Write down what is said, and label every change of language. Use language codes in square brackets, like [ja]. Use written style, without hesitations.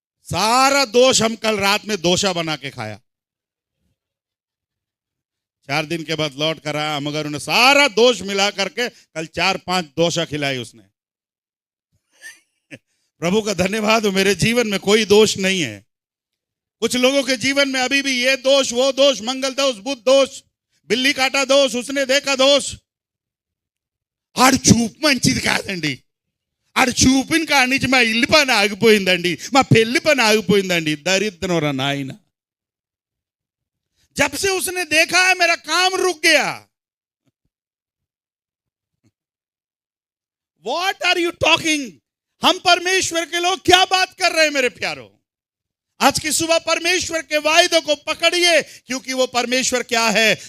[hi] सारा दोष हम कल रात में दोषा बना के खाया। 4 दिन के बाद लौट कर आया, मगर उन्हें सारा दोष मिला करके कल 4-5 दोषा खिलाई उसने। प्रभु का धन्यवाद हो, मेरे जीवन में कोई दोष नहीं है। कुछ लोगों के जीवन में अभी भी ये दोष, वो दोष, मंगल दोष, बुध दोष, बिल्ली काटा दोष, उसने देखा दोष। [te] ఆడు చూపు మంచిది కాదండి, ఆడు చూపిన కాడి నుంచి మా ఇల్లు పని ఆగిపోయిందండి, మా పెళ్లి పని ఆగిపోయిందండి। [hi] दरिद्र और नाइना, जब से उसने देखा है मेरा काम रुक गया। [en] What are you talking? [hi] हम परमेश्वर के लोग क्या बात कर रहे हैं मेरे प्यारों? आज की सुबह परमेश्वर के वायदों को पकड़िए, क्योंकि वो परमेश्वर क्या है?